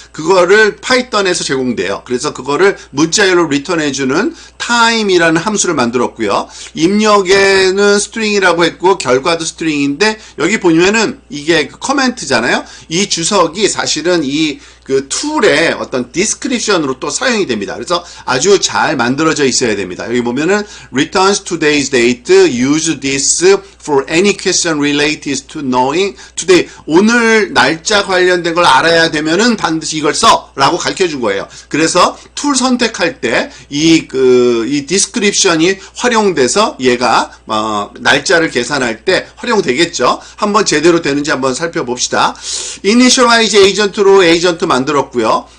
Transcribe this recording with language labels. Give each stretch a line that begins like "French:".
Korean: 그거를 파이썬에서 제공돼요. 그래서 그거를 문자열로 리턴해주는 time이라는 함수를 만들었고요. 입력에는 스트링이라고 했고 결과도 스트링인데 여기 보면은 이게 그 커멘트잖아요. 이 주석이 사실은 이 그 툴의 어떤 디스크립션으로 또 사용이 됩니다. 그래서 아주 잘 만들어져 있어야 됩니다. 여기 보면은
English: returns today's date, use this for any question related to knowing today.
Korean: 오늘 날짜 관련된 걸 알아야 되면은 반드시 이걸 써라고 가르쳐 준 거예요. 그래서 툴 선택할 때 이 디스크립션이 활용돼서 얘가 날짜를 계산할 때 활용되겠죠. 한번 제대로 되는지 한번 살펴봅시다. initialize agent로 에이전트 만들었고요.